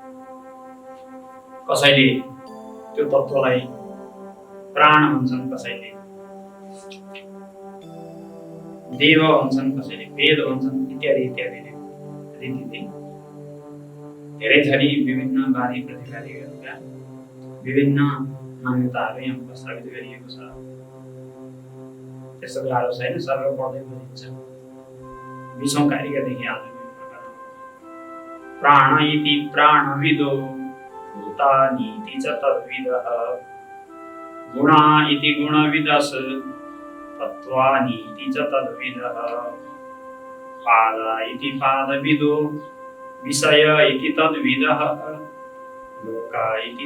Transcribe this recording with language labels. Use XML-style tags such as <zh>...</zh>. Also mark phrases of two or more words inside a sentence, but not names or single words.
<ne>कसैले त्यो तत्त्वलाई प्राण भन्छन्, कसैले देव भन्छन्, कसैले वेद भन्छन्, इत्यादि इत्यादि रीतिले धेरै थरी विभिन्न वादी प्रतिवादीहरूका विभिन्न मान्यताहरू यहाँ उपस्थापित गरिएको छ। त्यस्तो गाह्रो छैन, सरल पढ्दै बुझिन्छ। 20औं कारिकादेखि आजको प्रकरण</ne> <sa>प्राण इति प्राणविदो भूतानीति च तद्विदः गुणा इति गुणविदस् तत्त्वानीति च तद्विदः पादा इति पादविदो विषय इति तद्विदः लोका इति</sa>